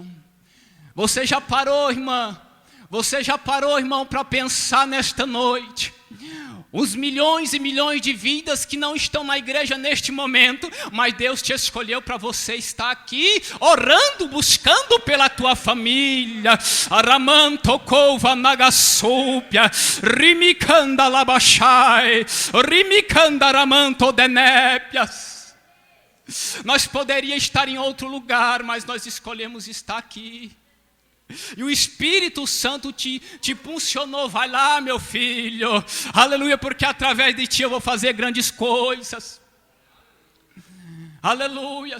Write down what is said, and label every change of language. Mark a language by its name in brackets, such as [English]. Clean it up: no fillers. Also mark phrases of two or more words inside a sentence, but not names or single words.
[Portuguese] Você já parou, irmã? Você já parou, irmão, para pensar nesta noite? Os milhões e milhões de vidas que não estão na igreja neste momento, mas Deus te escolheu para você estar aqui, orando, buscando pela tua família. Aramanto kova nagasúpia, rimicanda labachai, rimicanda ramanto denépias. Nós poderíamos estar em outro lugar, mas nós escolhemos estar aqui. E o Espírito Santo te impulsionou, vai lá meu filho, aleluia, porque através de ti eu vou fazer grandes coisas, aleluia.